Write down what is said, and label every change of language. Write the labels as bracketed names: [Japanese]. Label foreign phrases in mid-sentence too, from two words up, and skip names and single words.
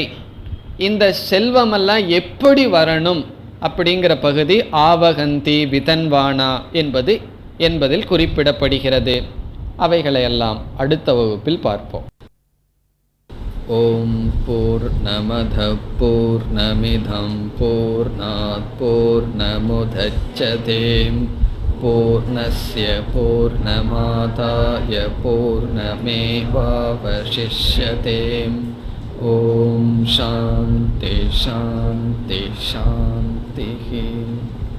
[Tamil] இந்த செல்வமெல்லாம் எப்படி வரணும் அப்படிங்கிற பகுதி [Sanskrit] आवहन्ती वितन्वाना [Tamil] என்பதில் குறிப்பிடப்படுகிறது. அவைகளையெல்லாம் அடுத்த வகுப்பில் பார்ப்போம். [Sanskrit] ॐ पूर्णमद पूर्णमिदं पूर्णात् पूर्णमुदच्यते पूर्णस्य पूर्णमादाय पूर्णमेवावशिष्यते. ॐ शान्ति शान्ति शान्ति.